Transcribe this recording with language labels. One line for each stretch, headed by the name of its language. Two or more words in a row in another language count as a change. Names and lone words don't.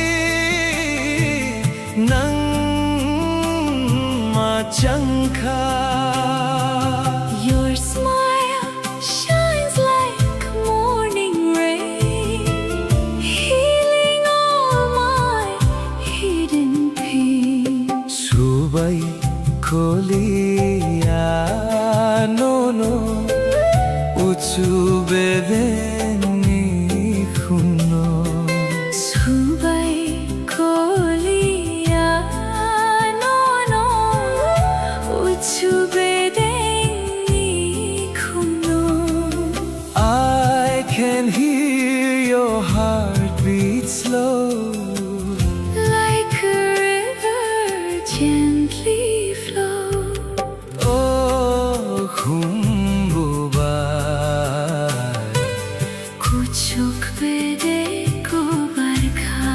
Kok Borok: nang ma changkha.
English: Your smile shines like morning rain, healing all my hidden pain.
Kok Borok: Subai koliya no no uchu bedeni khuno. Subai koliya no no uchu bedeni khuno.
English: I can hear your heartbeat slow, Like a river gently flow.
Kok Borok: oh khumbuba Kuchuk bede ko barkha.